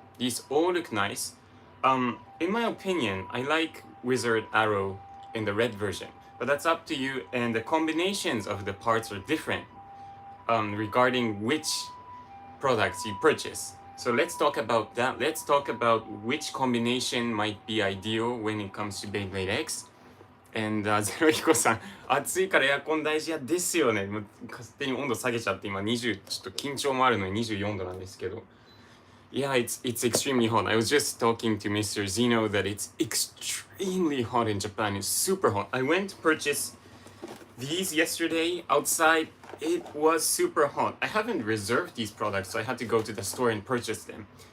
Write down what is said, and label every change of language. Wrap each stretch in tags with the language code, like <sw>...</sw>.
<en>These all look nice. In my opinion, I like Wizard Arrow in the red version, but that's up to you, and the combinations of the parts are different regarding which products you purchase. So let's talk about that. Let's talk about which combination might be ideal when it comes to Beyblade X.</en> <ja>And ゼロヒコさん、暑いからエアコン大事やですよね。もう勝手に温度下げちゃって今20、ちょっと緊張もあるのに24度なんですけど。</ja> <en>Yeah, it's extremely hot. I was just talking to Mr. Zeno that it's extremely hot in Japan. It's super hot. I went to purchase these yesterday outside. It was super hot. I haven't reserved these products, so I had to go to the store and purchase them.</en>